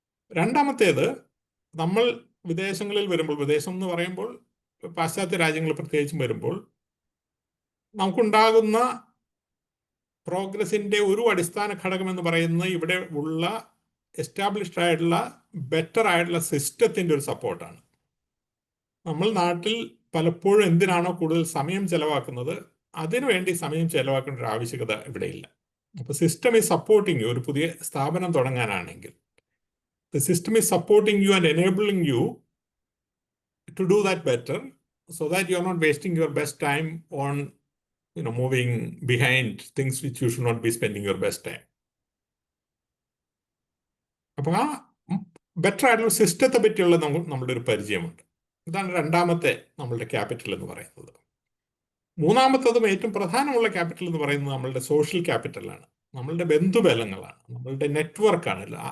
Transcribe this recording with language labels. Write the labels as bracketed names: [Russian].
[Malayalam] രണ്ടാമത്തേത്, നമ്മൾ വിദേശങ്ങളിൽ വരുമ്പോൾ, വിദേശം എന്ന് പറയുമ്പോൾ പാശ്ചാത്യ രാജ്യങ്ങൾ പ്രത്യേകിച്ചും വരുമ്പോൾ നമുക്കുണ്ടാകുന്ന പ്രോഗ്രസിന്റെ ഒരു അടിസ്ഥാന ഘടകം എന്ന് പറയുന്നത് ഇവിടെ ഉള്ള എസ്റ്റാബ്ലിഷ്ഡ് ആയിട്ടുള്ള ബെറ്റർ ആയിട്ടുള്ള സിസ്റ്റത്തിന്റെ ഒരു സപ്പോർട്ടാണ്. നമ്മൾ നാട്ടിൽ പലപ്പോഴും എന്തിനാണോ കൂടുതൽ സമയം ചെലവാക്കുന്നത് അതിനുവേണ്ടി സമയം ചെലവാക്കേണ്ട ഒരു ആവശ്യകത ഇവിടെയില്ല. [English] അപ്പോൾ system is supporting you. [Malayalam] ഒരു പുതിയ സ്ഥാപനം തുടങ്ങാനാണെങ്കിൽ [English] the system is supporting you and enabling you to do that better, so that you're not wasting your best time on moving behind things which you should not be spending your best time. [Malayalam] അപ്പോൾ ആ better ആയിട്ടുള്ള സിസ്റ്റത്തെ പറ്റിയുള്ള നമ്മളുടെ ഒരു പരിചയമുണ്ട്. ഇതാണ് രണ്ടാമത്തെ നമ്മളുടെ ക്യാപിറ്റൽ എന്ന് പറയുന്നത്. മൂന്നാമത്തതും ഏറ്റവും പ്രധാനമുള്ള ക്യാപിറ്റൽ എന്ന് പറയുന്നത് നമ്മളുടെ സോഷ്യൽ ക്യാപിറ്റലാണ്, നമ്മളുടെ ബന്ധുബലങ്ങളാണ്, നമ്മളുടെ നെറ്റ്വർക്കാണ്.